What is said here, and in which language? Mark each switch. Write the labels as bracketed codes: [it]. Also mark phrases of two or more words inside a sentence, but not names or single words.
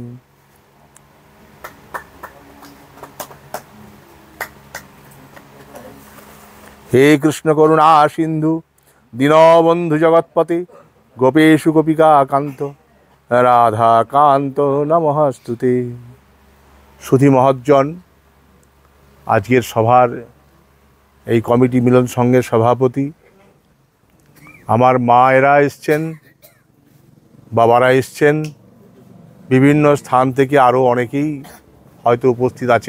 [sa] हे कृष्ण करुणा सिंधु दीनबंधु जगत्पते गोपेशु गोपिका कांत राधा कांत नमस्तुते। [bn] সুধী মহাজন, আজকের সভার এই কমিটি মিলন সংঘের সভাপতি, আমার মায়েরা এসছেন, বাবারা এসছেন, বিভিন্ন স্থান থেকে আরও অনেকেই হয়তো উপস্থিত আছেন।